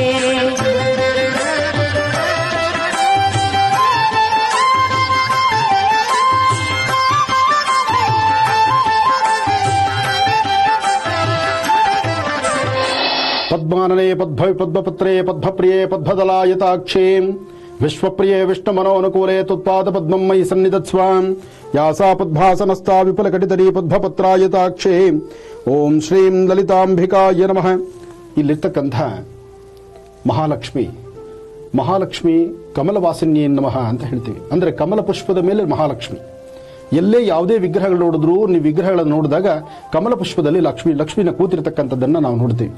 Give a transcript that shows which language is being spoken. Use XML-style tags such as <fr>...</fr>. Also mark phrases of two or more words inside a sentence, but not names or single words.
<sa>पद्मानने पद्भवि पद्मपत्रे पद्मप्रिये पद्मदलायताक्षे विश्वप्रिये विष्णुमनोनुकूले तुत्पाद पद्मं मयि सन्निधत्स्व या सा पद्भासनस्था विपुलकटितरी पद्मपत्रायताक्षे ಓಂ ಶ್ರೀಂ ಲಲಿತಾಂಬಿಕಾಯ ನಮಃ.</sa> <kn>ಇಲ್ಲಿರ್ತಕ್ಕಂಥ ಮಹಾಲಕ್ಷ್ಮಿ</kn> <sa>ಕಮಲವಾಸಿನ್ಯೇ ನಮಃ</sa> <kn>ಅಂತ ಹೇಳ್ತೀವಿ. ಅಂದರೆ ಕಮಲ ಪುಷ್ಪದ ಮೇಲೆ ಮಹಾಲಕ್ಷ್ಮಿ. ಎಲ್ಲೇ ಯಾವುದೇ ವಿಗ್ರಹಗಳು ನೋಡಿದ್ರೂ ನೀವು ವಿಗ್ರಹಗಳನ್ನು ನೋಡಿದಾಗ ಕಮಲ ಪುಷ್ಪದಲ್ಲಿ ಲಕ್ಷ್ಮಿನ ಕೂತಿರ್ತಕ್ಕಂಥದ್ದನ್ನು ನಾವು ನೋಡ್ತೀವಿ.</kn>